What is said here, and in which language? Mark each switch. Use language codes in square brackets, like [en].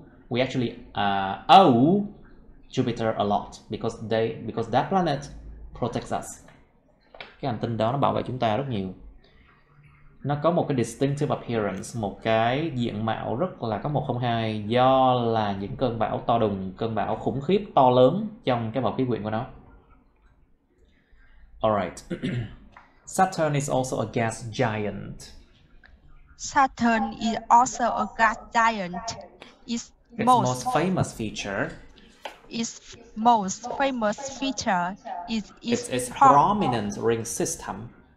[en] We actually owe Jupiter a lot because that planet protects us. [vi] Cái hành tinh đó nó bảo vệ chúng ta rất nhiều. Nó có một cái distinctive appearance, một cái diện mạo rất là có 102 do là những cơn bão to đùng, cơn bão khủng khiếp to lớn trong cái bầu khí quyển của nó. [en] Alright. Saturn is also a gas giant. Saturn is also a gas giant. Its most famous feature is its prominent ring system.